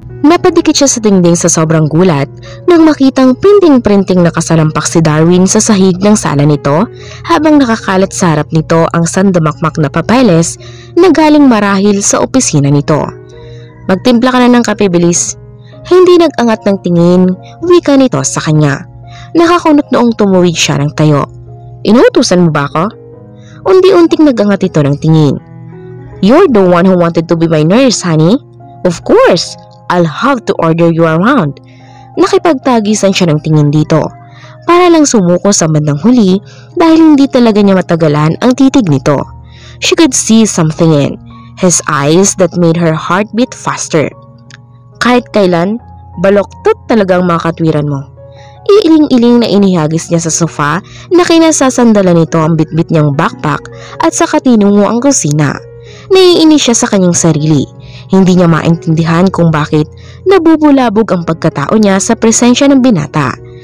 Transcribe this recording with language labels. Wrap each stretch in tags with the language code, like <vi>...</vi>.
<tl>Napadikit siya sa dingding sa sobrang gulat nang makitang printing-printing na kasalampak si Darwin sa sahig ng sala nito habang nakakalat sa harap nito ang sandamakmak na papeles na galing marahil sa opisina nito. Magtimpla ka na ng kape, bilis. Hindi nag-angat ng tingin, wika nito sa kanya. Nakakunot noong tumuwid siya ng tayo. Inuutusan mo ba ako? Unti-unting nag-angat ito ng tingin.</tl> <en>You're the one who wanted to be my nurse, honey. Of course, I'll have to order you around.</en> <tl>Nakipagtagisan siya ng tingin dito. Para lang sumuko sa bandang huli dahil hindi talaga niya matagalan ang titig nito.</tl> <en>She could see something in his eyes that made her heart beat faster.</en> <tl>Kahit kailan, baloktot talagang mga katwiran mo. Iiling-iling na inihagis niya sa sofa na kinasasandalan nito ang bitbit niyang backpack at saka tinungo ang kusina. Naiinis siya sa kanyang sarili. Hindi niya maintindihan kung bakit nabubulabog ang pagkatao niya sa presensya ng binata.</tl>